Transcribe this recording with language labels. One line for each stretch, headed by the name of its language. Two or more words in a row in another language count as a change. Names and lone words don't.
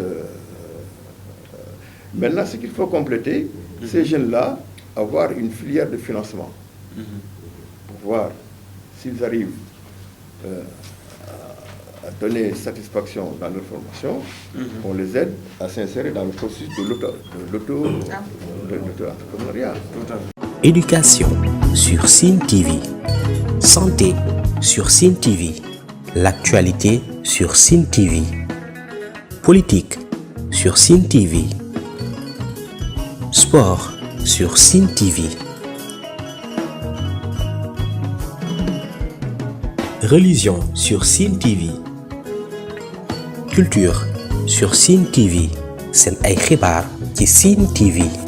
French: Maintenant, ce qu'il faut compléter, ces jeunes-là, avoir une filière de financement pour voir s'ils arrivent à donner satisfaction dans leur formation, on les aide à s'insérer dans le processus de l'auto-entrepreneuriat. Éducation sur Sen TV, santé sur Sen TV, l'actualité sur Sen TV, politique sur Sen TV, sport sur Sen TV, religion sur Sen TV, culture sur Sen TV.
Wolof: Sen ay xibaar ci Sen TV.